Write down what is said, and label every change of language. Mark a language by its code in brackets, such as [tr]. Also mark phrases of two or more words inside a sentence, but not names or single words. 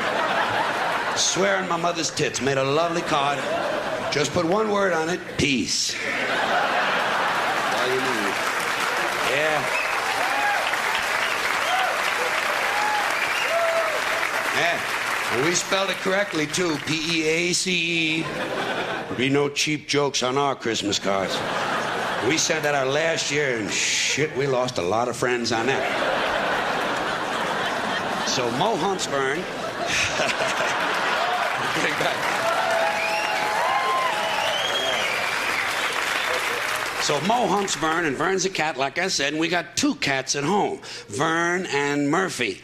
[en] Swear on my mother's tits, made a lovely card. Just put one word on it, peace. All you need. Yeah. Yeah. And we spelled it correctly, too. P-E-A-C-E. There'll be no cheap jokes on our Christmas cards. We sent that out last year, and shit, we lost a lot of friends on that. So Mo hunts Vern. Getting back. So Mo hunts Vern, and Vern's a cat, like I said, and we got two cats at home, Vern and Murphy.